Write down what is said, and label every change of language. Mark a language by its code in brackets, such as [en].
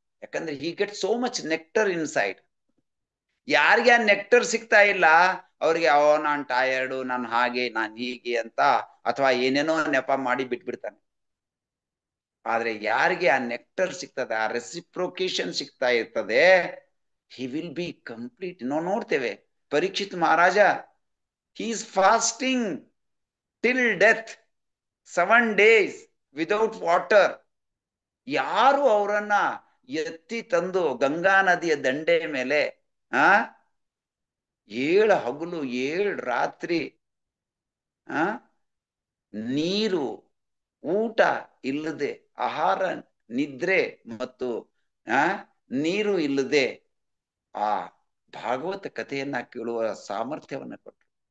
[kn] ಯಾಕಂದ್ರೆ [en] He get so much nectar inside. [kn] ಯಾರಿಗೆ ಆ ನೆಕ್ಟರ್ ಸಿಗ್ತಾ ಇಲ್ಲ ಅವ್ರಿಗೆ ನಾನ್ ಟಯರ್ಡು, ನಾನು ಹಾಗೆ, ನಾನು ಹೀಗೆ ಅಂತ ಅಥವಾ ಏನೇನೋ ನೆಪ ಮಾಡಿ ಬಿಟ್ಬಿಡ್ತಾನೆ. ಆದ್ರೆ ಯಾರಿಗೆ ಆ ನೆಕ್ಟರ್ ಸಿಗ್ತದೆ, ಆ ರೆಸಿಪ್ರೊಕೇಶನ್ ಸಿಗ್ತಾ ಇರ್ತದೆ, [en] he will be complete. [kn] ನಾವು ನೋಡ್ತೇವೆ [en] Parikshit Maharaja, he is fasting till death 7 days without water. [kn] ಯಾರು ಅವರನ್ನ ಎತ್ತಿ ತಂದು ಗಂಗಾ ನದಿಯ ದಂಡೆ ಮೇಲೆ 7 ಹಗಲು 7 ರಾತ್ರಿ ನೀರು ಊಟ ಇಲ್ಲದೆ, ಆಹಾರ ನಿದ್ರೆ ಮತ್ತು ನೀರು ಇಲ್ಲದೆ ಆ ಭಾಗವತ ಕಥೆಯನ್ನ ಕೇಳುವ ಸಾಮರ್ಥ್ಯವನ್ನ ಕೊಟ್ಟರು.